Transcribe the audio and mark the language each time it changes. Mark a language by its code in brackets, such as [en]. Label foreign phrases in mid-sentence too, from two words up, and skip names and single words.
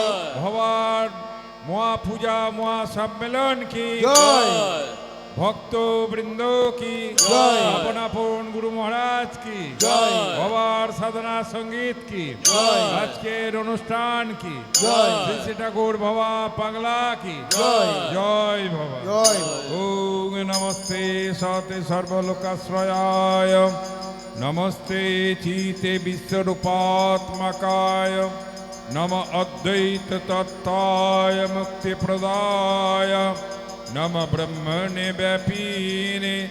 [hi] भवार मुआ पूजा मुआ सम्मेलन की জয়। भक्त वृंद की जय। अपन अपन गुरु महाराज की जय। भवार साधना संगीत की जय। आज के अनुष्ठान की जय। श्री श्री ठाकुर भवा पगला की जय। जय भवा জয়। [sa] ओम नमस्ते सते सर्वलोकाश्रयाय नमस्ते चीते विश्वरूपात्मकाय नम अद्वैत तत्ताय मुक्ति प्रदाय नम ब्रह्मणे व्यापीने